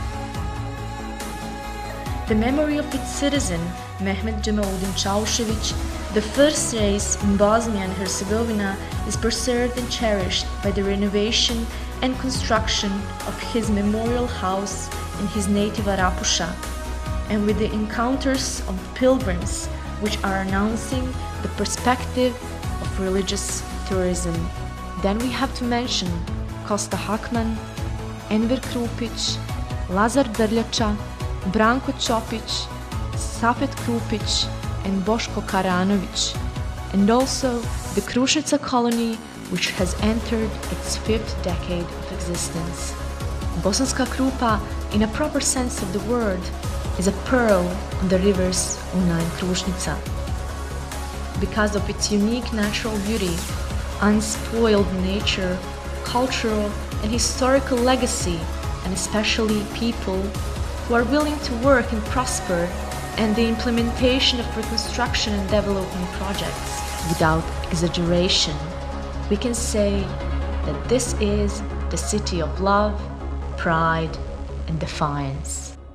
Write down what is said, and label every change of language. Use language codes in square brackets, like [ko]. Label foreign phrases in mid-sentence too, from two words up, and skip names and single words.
[en] The memory of its citizen, Mehmet Džemaudin Čaušević, the first race in Bosnia and Herzegovina, is preserved and cherished by the renovation and construction of his memorial house in his native Arapuša, and with the encounters of pilgrims, which are announcing the perspective of religious tourism. Then we have to mention Kosta Hakman, Enver Krupić, Lazar Drljača, Branko Ćopić, Safet Krupić, and Boško Karanović, and also the Krušnica colony, which has entered its 5th decade of existence. Bosanska Krupa, in a proper sense of the word, is a pearl on the rivers Una and Krušnica. Because of its unique natural beauty, unspoiled nature, cultural and historical legacy, and especially people who are willing to work and prosper, and the implementation of reconstruction and development projects without exaggeration, we can say that this is the city of love, pride, and defiance.